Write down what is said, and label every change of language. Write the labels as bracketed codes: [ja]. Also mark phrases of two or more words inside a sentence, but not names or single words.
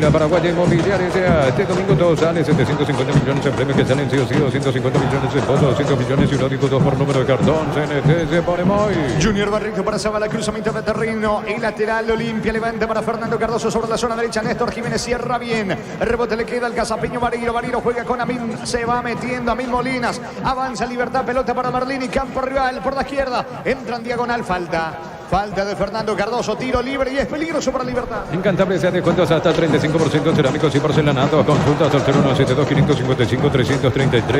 [es] La Paraguaya Inmobiliaria, este domingo todo sale, 750 millones en premios que salen sí o sí, 250 millones en votos, 200 millones y uno dijo 2 por número de cartón. CNT se pone muy. Junior Barrito para Zavala, cruzamiento de terreno. El lateral de Olimpia levanta para Fernando Cardoso sobre la zona derecha. Néstor Jiménez cierra bien. El rebote le queda al cazapeño Bariro. Bariro juega con Amin. Se va metiendo Amin Molinas. Avanza Libertad. Pelota para Merlini. Campo rival por la izquierda. Entra en diagonal. Falta de Fernando Cardoso. Tiro libre y es peligroso para Libertad. En Cantabria se hace descuentos hasta 35% cerámicos y porcelanato. Consultas al 0172-555-333.